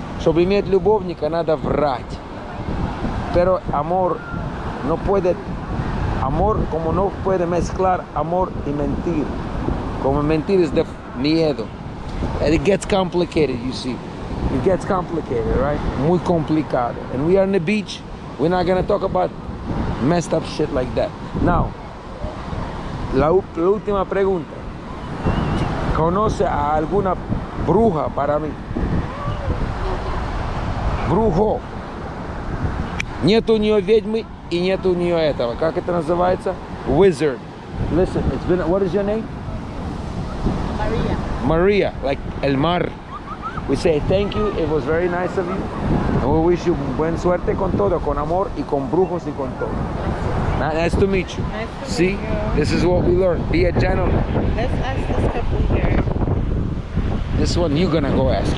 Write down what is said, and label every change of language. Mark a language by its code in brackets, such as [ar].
[ru] Чтобы иметь любовника, надо врать. [es] Pero amor no puede... Amor, como no puede mezclar amor y mentir. Como mentir es de miedo. [en] And it gets complicated, you see. It gets complicated, right? [es] Muy complicado. [en] And we are on the beach. We're not going to talk about messed up shit like that. Now, [es] la última pregunta. ¿Conoce a alguna bruja para mí? Brujo. [ru] Нет у нее ведьмы и нет у нее этого. Как это называется? [en] Wizard. Listen, it's been... What is your name? Maria. Maria, like [es] el mar. [en] We say thank you, it was very nice of you. And we wish you [es] buen suerte con todo, [en] con amor y con brujos y con todo. Nice to meet you. Nice to See, meet you. this is what we learned. Be a gentleman. Let's ask this couple here. This one you're gonna go ask.